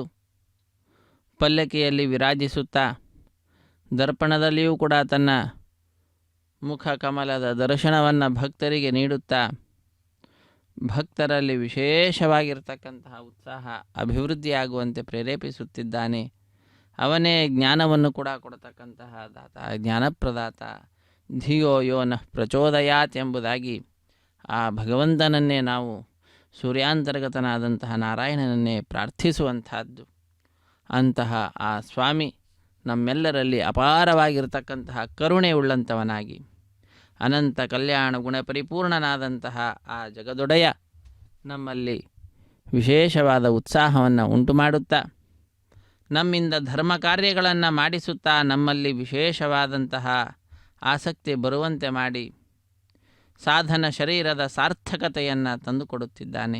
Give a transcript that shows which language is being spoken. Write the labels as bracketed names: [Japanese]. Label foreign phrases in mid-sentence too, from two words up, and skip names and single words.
[Kannada] ಪಲ್ಲಕ್ಕಿಯಲ್ಲಿ ವಿರಾಜಿಸುತ್ತಾ ದರ್ಪಣದಲ್ಲಿಯೂ ಕೂಡ ತನ್ನ ಮುಖ ಕಮಲದ ದರ್ಶನವನ್ನು ಭಕ್ತರಿಗೆ ನೀಡುತ್ತಾ ಭಕ್ತರಲ್ಲಿ ವಿಶೇಷವಾಗಿರ್ತಕ್ಕಂತಹ ಉತ್ಸಾಹ ಅಭಿವೃದ್ಧಿಯಾಗುವಂತೆ ಪ್ರೇರೇಪಿಸುತ್ತಿದ್ದಾನೆ. ಅವನೇ ಜ್ಞಾನವನ್ನು ಕೂಡ ಕೊಡತಕ್ಕಂತಹ ದಾತ, ಜ್ಞಾನಪ್ರದಾತ. [Sanskrit] ಧಿಯೋ ಯೋ ನಃ ಪ್ರಚೋದಯಾತ್ [Kannada] ಎಂಬುದಾಗಿ ಆ ಭಗವಂತನನ್ನೇ ನಾವು ಸೂರ್ಯಾಂತರ್ಗತನಾದಂತಹ ನಾರಾಯಣನನ್ನೇ ಪ್ರಾರ್ಥಿಸುವಂತಹದ್ದು. ಅಂತಹ ಆ ಸ್ವಾಮಿ ನಮ್ಮೆಲ್ಲರಲ್ಲಿ ಅಪಾರವಾಗಿರ್ತಕ್ಕಂತಹ ಕರುಣೆ ಉಳ್ಳಂಥವನಾಗಿ ಅನಂತ ಕಲ್ಯಾಣ ಗುಣ ಪರಿಪೂರ್ಣನಾದಂತಹ ಆ ಜಗದೊಡೆಯ ನಮ್ಮಲ್ಲಿ ವಿಶೇಷವಾದ ಉತ್ಸಾಹವನ್ನು ಉಂಟು ಮಾಡುತ್ತಾ ನಮ್ಮಿಂದ ಧರ್ಮ ಕಾರ್ಯಗಳನ್ನು ಮಾಡಿಸುತ್ತಾ ನಮ್ಮಲ್ಲಿ ವಿಶೇಷವಾದಂತಹ ಆಸಕ್ತಿ ಬರುವಂತೆ ಮಾಡಿ ಸಾಧನ ಶರೀರದ ಸಾರ್ಥಕತೆಯನ್ನು ತಂದುಕೊಡುತ್ತಿದ್ದಾನೆ.